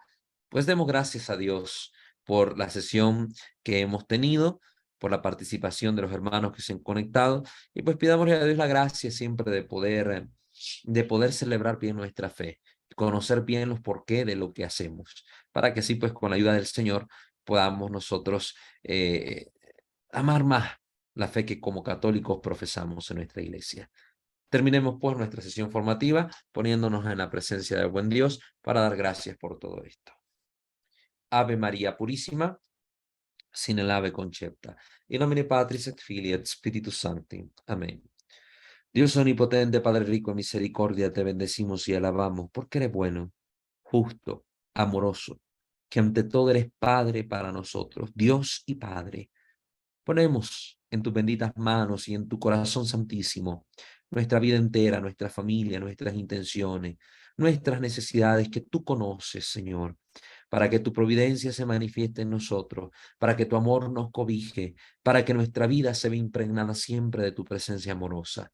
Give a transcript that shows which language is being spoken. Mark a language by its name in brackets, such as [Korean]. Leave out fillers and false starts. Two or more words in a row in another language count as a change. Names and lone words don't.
[Spanish] Pues demos gracias a Dios por la sesión que hemos tenido, por la participación de los hermanos que se han conectado y pues pidámosle a Dios la gracia siempre de poder celebrar bien nuestra fe, conocer bien los porqué de lo que hacemos, para que así pues con la ayuda del Señor podamos nosotros amar más la fe que como católicos profesamos en nuestra iglesia. Terminemos pues nuestra sesión formativa poniéndonos en la presencia del buen Dios para dar gracias por todo esto. Ave María Purísima, sin el ave concepta. [Latin] In nomine Patris et Filii et Spiritus Sancti. [Spanish] Amén. Dios omnipotente, Padre rico en misericordia, te bendecimos y alabamos porque eres bueno, justo, amoroso, que ante todo eres Padre para nosotros, Dios y Padre. Ponemos en tus benditas manos y en tu corazón santísimo nuestra vida entera, nuestra familia, nuestras intenciones, nuestras necesidades que tú conoces, Señor, para que tu providencia se manifieste en nosotros, para que tu amor nos cobije, para que nuestra vida se vea impregnada siempre de tu presencia amorosa.